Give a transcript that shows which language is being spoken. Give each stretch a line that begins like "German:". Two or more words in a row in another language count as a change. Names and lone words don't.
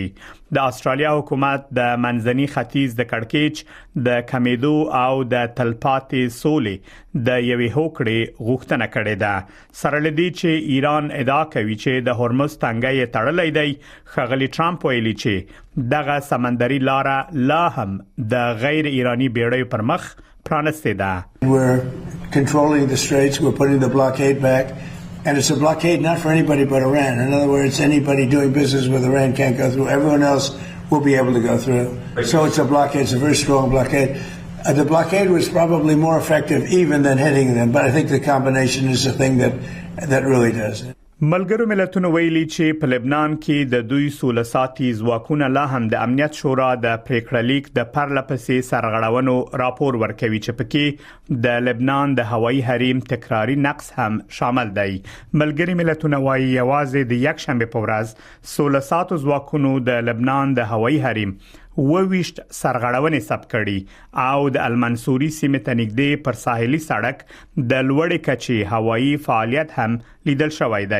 Pashto: د استرالیا حکومت د منځني ختیځ د کړکېچ د کمیدو او د تلپاتې سولې د یوې هوکړې غوښتنه کړې ده. سره لدی چې ایران ادعا کوي چې د هرمز تنګي تړلې دی. خغلی ټرمپ ویلي چې دغه سمندري لاره لا هم د غیر ایرانی بیړیو پر مخ پرانسته ده.
English: We're controlling the straits, we're putting the blockade back, and it's a blockade not for anybody but Iran. In other words, anybody doing business with Iran can't go through. Everyone else will be able to go through. So it's a blockade, it's a very strong blockade. The blockade was probably more effective even than hitting them, but I think the combination is the thing that really does it.
Pashto: ملګرو ملتونو ویلي چې په لبنان کې د دوی سولساتي ځواکونه لا هم د امنیت شورا د پریکړه لیک د پرلپسې سرغړونو راپور ورکوي چې پکې د لبنان د هوایي حریم تکراری نقص هم شامل دی. ملګری ملتونو وايي یوازې د یک شنبه په ورځ سولساتو ځواکونو د لبنان د هوایي حریم وویشت سرغړونې ثبت کړي او د المنصوري سیمې ته نږدې پر ساحلي سړک د لوړې کچې هوایي فعالیت هم لیدل شوی دی.